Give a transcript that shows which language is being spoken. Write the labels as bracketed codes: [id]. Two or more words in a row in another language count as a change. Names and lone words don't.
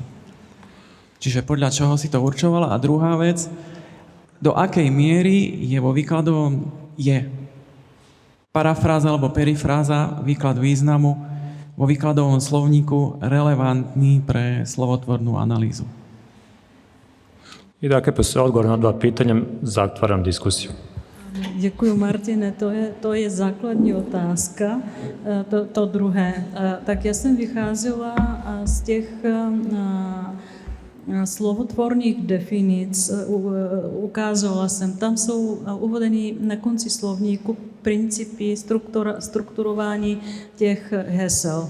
[sk] Čiže podľa čoho si to určovala. A druhá vec, do akej miery je vo výkladovom parafráza alebo perifráza, výklad významu vo výkladovom slovníku relevantný pre slovotvornú analýzu. [sr] I dakle, posle odgovora na dva pitanja, zatvaram diskusiju. [cs] Děkuji, Martine, to je základní otázka, to druhé. Tak já jsem vycházela z těch slovotvorných definic, ukázala jsem, tam jsou uvedeny na konci slovníku principy strukturování těch hesel.